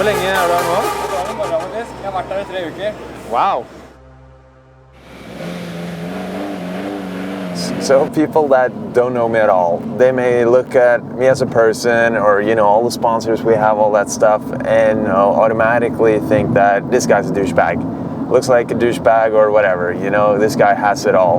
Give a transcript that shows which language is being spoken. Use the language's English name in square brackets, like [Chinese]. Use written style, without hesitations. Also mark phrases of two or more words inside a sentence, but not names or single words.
[Norwegian] treningen er der nå? Jeg har vært der i 3 uker. Wow. [English] So people that don't know me at all, they may look at me as a person or, you know, all the sponsors we have, all that stuff, and automatically think that this guy's a douchebag. Looks like a douchebag or whatever, you know, this guy has it all.